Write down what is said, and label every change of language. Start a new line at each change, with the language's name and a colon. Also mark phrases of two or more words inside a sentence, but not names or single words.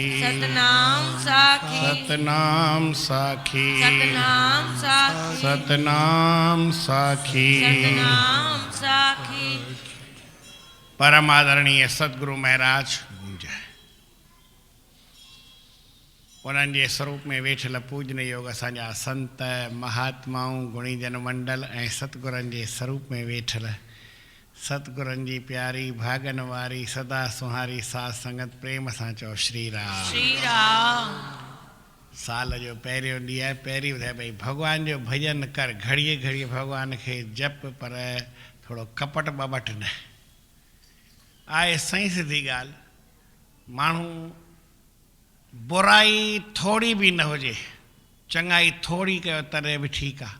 Sindhi: सतनाम साखी। सतनाम साखी। सतनाम साखी। सतनाम साखी। सतनाम साखी। परम आदरणीय सदगुरु महाराज जय। उन्हनि जे स्वरूप में वेठल पूजन योग असांजा संत महात्माऊं गुणीजन मंडल ऐं सतगुरनि जे स्वरूप में वेठल सतगुरनि जी प्यारी भागन वारी सदा सुहारी साध संगत प्रेम सां चओ श्री राम। श्री राम। साल जो पहिरियों ॾींहुं आहे, पहिरीं ॿुधाए भई भॻवान जो भॼन कर, घड़ीअ घड़ीअ भॻवान खे जप, पर थोरो कपट ॿपट न आहे। सही सिधी ॻाल्हि, माण्हू बुराई थोरी बि न हुजे, चङाई थोरी कयो तॾहिं बि ठीकु आहे।